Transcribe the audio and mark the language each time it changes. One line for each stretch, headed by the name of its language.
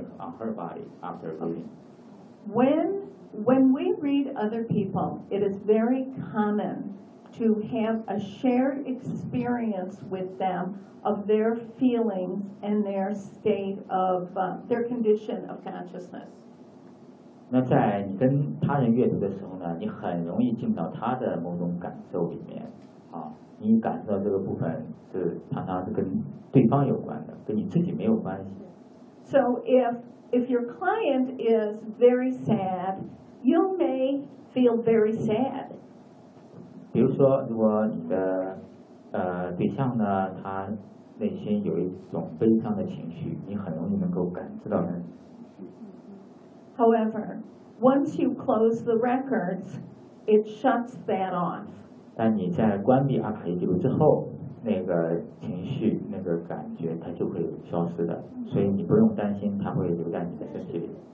English: On her body after reading. When we read other people, it is very common. To have a shared experience with them of their feelings and their state of their condition of consciousness.
Chinese: 那在你跟他人阅读的时候呢，你很容易进到他的某种感受里面，啊，你感受到这个部分是常常是跟对方有关的，跟你自己没有关系。
English: So if your client is very sad, you may feel very sad.
Chinese: 比如说，如果你的对象呢，他内心有一种悲伤的情绪，你很容易能够感知到的。
English: However, once you close the records, it shuts that off.
Chinese: 但你在关闭阿卡西记录之后，那个情绪、那个感觉，它就会消失的。所以你不用担心它会留在你的身体里。